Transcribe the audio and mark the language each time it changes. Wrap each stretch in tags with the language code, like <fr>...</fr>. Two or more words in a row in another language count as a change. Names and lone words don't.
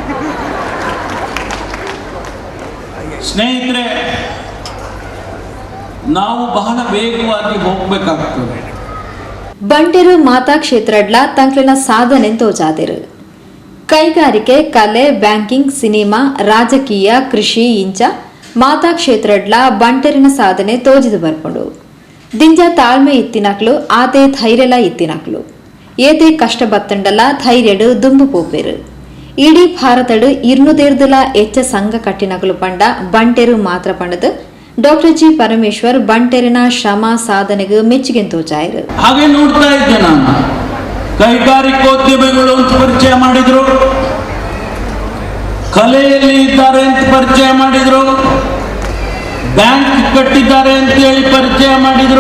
<kn>ಸ್ನೇಹಿತರೆ, ನಾವು ಬಹಳ ವೇಗವಾಗಿ ಹೋಗ್ಬೇಕಾಗ್ತದೆ.</kn> <tcy>ಬಂಟೆರು ಮಾತಾ ಕ್ಷೇತ್ರಡ್ಲ ತಂಕ್ಲಿನ ಸಾಧನೆ ತೋಜಾದಿರು. ಕೈಗಾರಿಕೆ, ಕಲೆ, ಬ್ಯಾಂಕಿಂಗ್, ಸಿನಿಮಾ, ರಾಜಕೀಯ, ಕೃಷಿ ಇಂಚ ಮಾತಾ ಕ್ಷೇತ್ರಡ್ಲ ಬಂಟೆರಿನ ಸಾಧನೆ ತೋಜಿದು ಬರ್ಕೊಂಡು ದಿಂಜ ತಾಳ್ಮೆ ಇತ್ತಿನಕ್ಲು ಆತೆ ಧೈರ್ಯಲ ಇತ್ತಿನಕ್ಲು ಏತೆ ಕಷ್ಟ ಬತ್ತಂಡಲ ಧೈರ್ಯಡು ದುಂಬು ಪೋಪೇರು. ಇಡೀ ಭಾರತಡು 200 ಹೆಚ್ಚ ಸಂಘ ಕಟ್ಟಿನಕಲು ಪಂಡ ಬಂಟೆರು ಮಾತ್ರ ಪಂಡದು ಡಾಕ್ಟರ್ ಜಿ ಪರಮೇಶ್ವರ್ ಬಂಟೆರಿನ ಶ್ರಮ ಸಾಧನೆಗೆ ಮೆಚ್ಚುಗೆ ತೋಚಾಯಿರು.</tcy> <kn>ಹಾಗೆ ನೋಡ್ತಾ ಇದ್ದೆ ನಾನು. ಕೈಗಾರಿಕೋದ್ಯಮಿಗಳು ಅಂತ ಪರಿಚಯ ಮಾಡಿದ್ರು, ಕಲೆಯಲ್ಲಿ ಇದ್ದಾರೆ ಅಂತ ಪರಿಚಯ ಮಾಡಿದ್ರು, ಬ್ಯಾಂಕ್ ಕಟ್ಟಿದ್ದಾರೆ ಅಂತ ಹೇಳಿ ಪರಿಚಯ ಮಾಡಿದ್ರು.</kn>